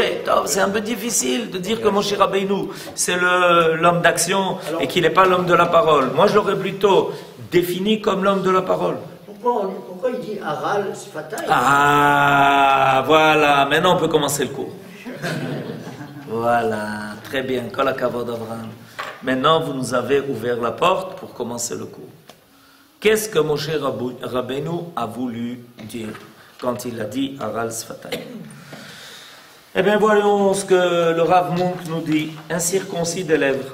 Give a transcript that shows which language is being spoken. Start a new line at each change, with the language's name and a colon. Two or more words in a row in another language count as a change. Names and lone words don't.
French: C'est un peu difficile de dire que Moshe Rabbeinu, c'est l'homme d'action et qu'il n'est pas l'homme de la parole. Moi, je l'aurais plutôt défini comme l'homme de la parole. Pourquoi il dit
Hebrew: ערל שפתיים?
French: Ah, voilà. Maintenant, on peut commencer le cours. Voilà. Très bien.
Hebrew: כל הכבוד Avraham.
French: Maintenant, vous nous avez ouvert la porte pour commencer le cours. Qu'est-ce que Moshe Rabbeinu a voulu dire? quand il a dit
Hebrew: ערל שפתיים.
French: Eh bien, voyons ce que le Rav Munk nous dit. Incirconcis des lèvres.